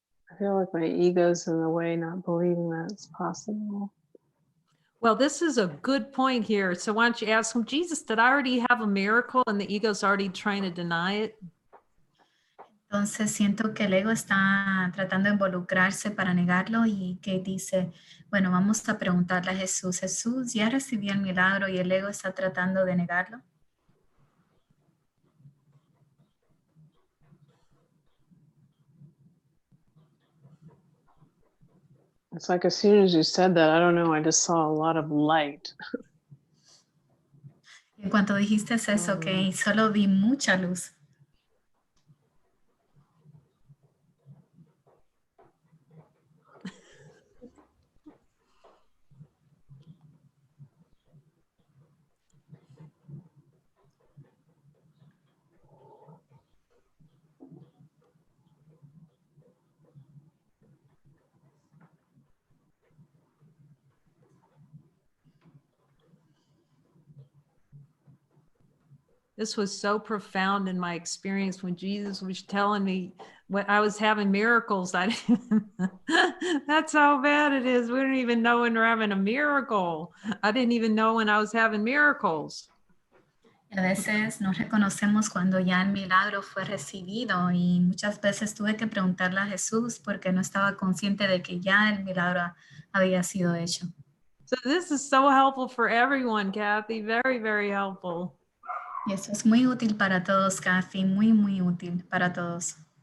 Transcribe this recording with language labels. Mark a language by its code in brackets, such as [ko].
[en] I feel like my ego's in the way, not believing that it's possible. Well, this is a good point here. So why don't you ask him, Jesus, did I already have a miracle and the ego's already trying to deny it? [es] Entonces siento que el ego está tratando de involucrarse para negarlo y que dice, bueno, vamos a preguntarle a Jesús, Jesús, ¿ya recibí el milagro y el ego está tratando de negarlo? [en] It's like as soon as you said that, I don't know, I just saw a lot of light. [es] En cuanto dijiste eso, que solo vi mucha luz. [en] This was so profound in my experience when Jesus was telling me when I was having miracles. That's how bad it is. We don't even know when we're having a miracle. I didn't even know when I was having miracles. [es] A veces no reconocemos cuando ya el milagro fue recibido y muchas veces tuve que preguntarle a Jesús porque no estaba consciente de que ya el milagro había sido hecho. [en] So this is so helpful for everyone, Kathy. Very, very helpful. [es] Y eso es muy útil para todos, Kathy, muy, muy útil para todos.